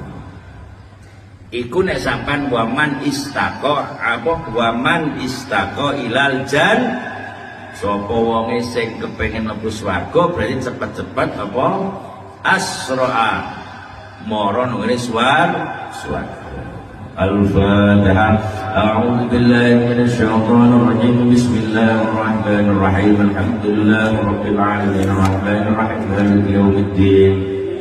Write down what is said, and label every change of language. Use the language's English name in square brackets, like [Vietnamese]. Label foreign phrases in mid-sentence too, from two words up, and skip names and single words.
[Javanese] Iku nek sampean [Arabic] ومن اشتاق إلى الجنة [Javanese] sapa wonge sing kepengin mlebu swarga berarti cepet-cepet apa asra'a mara nang swarga. [Arabic] Al-Fatihah. أعوذ بالله من الشيطان الرجيم. بسم الله الرحمن الرحيم. الحمد لله رب العالمين الرحمن الرحيم مالك يوم الدين.